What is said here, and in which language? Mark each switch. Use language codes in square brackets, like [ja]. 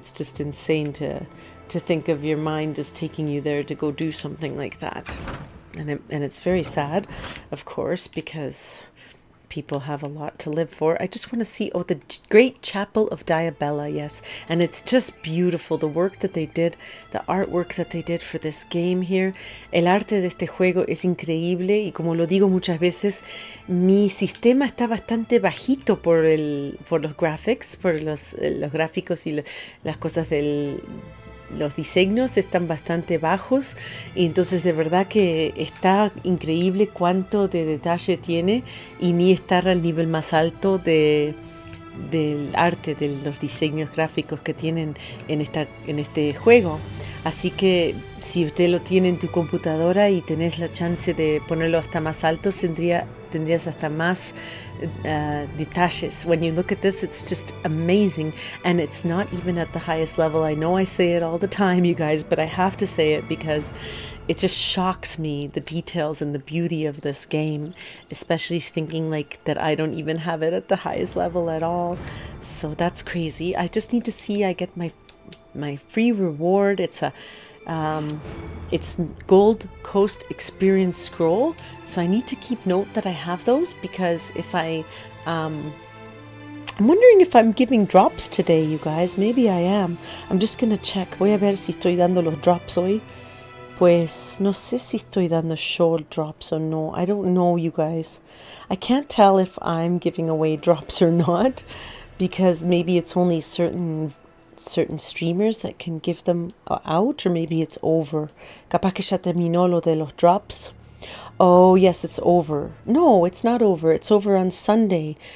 [en] It's just insane to think of your mind just taking you there to go do something like that. And it's very sad, of course, because people have a lot to live for. I just want to see, the Great Chapel of Diabella, yes. And it's just beautiful, the work that they did, the artwork that they did for this game here. [es] El arte de este juego es increíble y como lo digo muchas veces, mi sistema está bastante bajito por los graphics, por los gráficos y las cosas los diseños están bastante bajos, y entonces de verdad que está increíble cuánto de detalle tiene, y ni estar al nivel más alto del arte, de los diseños gráficos que tienen en este juego. Así que si usted lo tiene en tu computadora y tenés la chance de ponerlo hasta más alto, tendrías hasta más detalles. [en] When you look at this, it's just amazing, and it's not even at the highest level. I know I say it all the time, you guys, but I have to say it because it just shocks me, the details and the beauty of this game, especially thinking like that I don't even have it at the highest level at all. So that's crazy. I just need to see I get my free reward. It's Gold Coast Experience Scroll, so I need to keep note that I have those, because if I'm wondering if I'm giving drops today, you guys. Maybe I am. I'm just gonna check. [es] Voy a ver si estoy dando los drops hoy. Pues no sé si estoy dando short drops or no. [en] I don't know, you guys. I can't tell if I'm giving away drops or not, because maybe it's only certain streamers that can give them out, or maybe it's over. [es] Capaz que ya terminó lo de los drops. [en] Oh, yes, it's over. No, it's not over. It's over on Sunday.